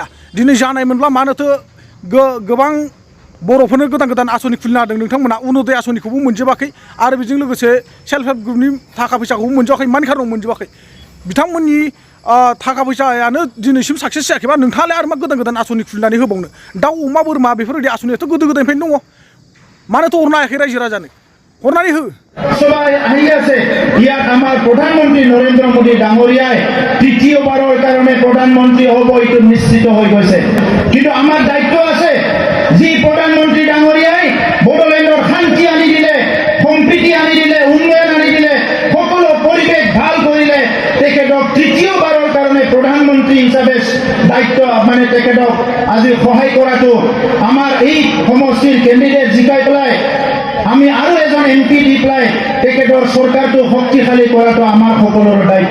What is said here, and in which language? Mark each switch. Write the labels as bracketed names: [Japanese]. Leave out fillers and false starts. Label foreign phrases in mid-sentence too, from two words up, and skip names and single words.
[Bodo] दिनै जानायमोनब्ला मानोथो गोबां बर'फोरनो गोदान गोदान आसनि खुलिना होदों नोंथांमोना अरुणदय आसनिखौबो मोनजोबाखै आरो बेजों लोगोसे [English] self help group [Bodo] थाखा फैसाखौबो मोनजोबाखै मानि खारनाव मोनजोबाखै बिथांमोननि थाखा फैसायानो दिनैसिम साक्सेस जायाखैबा नोंथाङालाय आरो मा गोदान गोदान आसनि खुलिनानै होबावनो। दाउ अमा बोरमा बेफोरबायदि आसनियाथ' गोदो गोदायनिफ्रायनो दङ मानोथ' हरनो हायाखै रायजो राजानो हरनानै हो। [Assamese] সবাই আহি আছে ইয়াত আমাৰ প্ৰধানমন্ত্ৰী নৰেন্দ্ৰ মোদী ডাঙৰীয়াই তৃতীয়বাৰৰ কাৰণে প্ৰধানমন্ত্ৰী হ'ব এইটো নিশ্চিত হৈ গৈছে। কিন্তু আমাৰ দায়িত্ব আছে যি প্ৰধানমন্ত্ৰী ডাঙৰীয়াই বড়োলেণ্ডৰ শান্তি আনি দিলে সম্প্ৰীতি আনি দিলে উন্নয়ন আনি দিলে সকলো পৰিৱেশ ভাল কৰিলে তেখেতক তৃতীয়বাৰৰ কাৰণে প্ৰধানমন্ত্ৰী হিচাপে দায়িত্ব মানে তেখেতক আজি সহায় কৰাটো আমাৰ এই সমষ্টিৰ কেণ্ডিডেট জিকাই পেলাই আমি আৰু এজন MP দি পেলাই তেখেতৰ চৰকাৰটো শক্তিশালী কৰাটো আমাৰ সকলোৰে দায়িত্ব।